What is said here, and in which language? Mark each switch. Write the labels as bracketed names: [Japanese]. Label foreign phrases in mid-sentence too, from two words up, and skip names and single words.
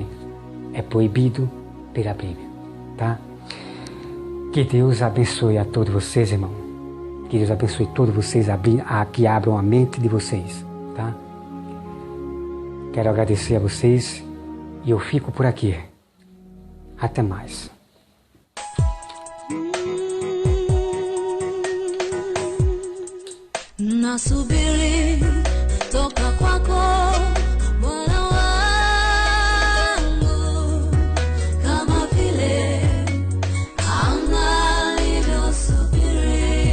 [Portuguese] É proibido pela Bíblia, tá? Que Deus abençoe a todos vocês, irmão. Que Deus abençoe todos vocês, que abram a mente de vocês, tá? Quero agradecer a vocês e eu fico por aqui. Até mais. [Swahili] Nasubiri toka kwako Bwana wangu, kama vile Hana alivyosubiri.